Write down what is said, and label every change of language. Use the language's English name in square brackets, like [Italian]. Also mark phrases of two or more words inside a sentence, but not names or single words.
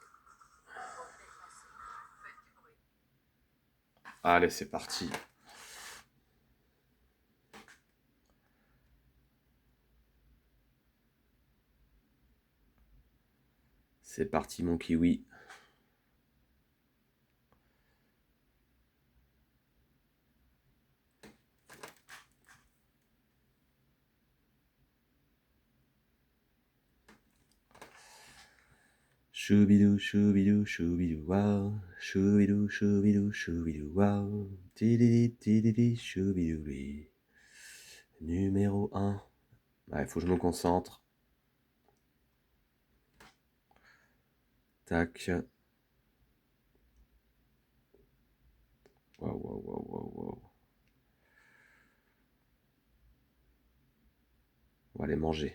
[French] Allez, c'est parti. C'est parti mon kiwi. Choubidou, choubidou, choubidou, wow. Choubidou, choubidou, choubidou, wow. Tididi, tididi, choubidou, oui. Numéro 1. Ouais, faut que je me concentre. Tac. Waouh, waouh, waouh, waouh, waouh. On va aller manger.